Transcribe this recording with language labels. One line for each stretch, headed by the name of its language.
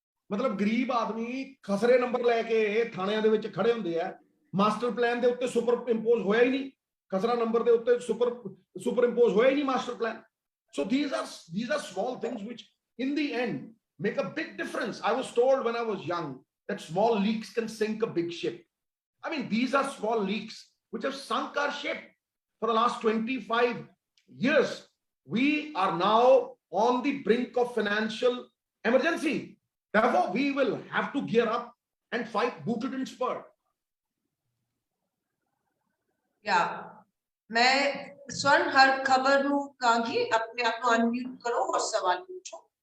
Punjabi: ਮਤਲਬ ਗਰੀਬ ਆਦਮੀ ਖਸਰੇ ਨੰਬਰ ਲੈ ਕੇ ਥਾਣਿਆਂ ਦੇ ਵਿੱਚ ਖੜੇ ਹੁੰਦੇ ਆ। ਮਾਸਟਰ ਪਲਾਨ ਦੇ ਉੱਤੇ ਸੁਪਰ ਇੰਪੋਜ਼ ਹੋਇਆ ਹੀ ਨਹੀਂ, ਖਸਰਾ ਨੰਬਰ ਦੇ ਉੱਤੇ ਸੁਪਰ ਇੰਪੋਜ਼ ਹੋਇਆ ਹੀ ਨਹੀਂ master plan.
English: So these are small things which in the end make a big difference. I was told when I was young that small leaks can sink a big ship. I mean, these are small leaks which have sunk our ship for the last 25 years. We are now on the brink of financial emergency. Therefore, we will have to gear up and fight booted and spurred. Yeah.
Punjabi: मैं स्वर्ण हर खबर ਨੂੰ ਕਹਾਂਗੀ ਆਪਣੇ ਆਪ ਨੂੰ unmute ਕਰੋ
Hindi: और सवाल पूछो।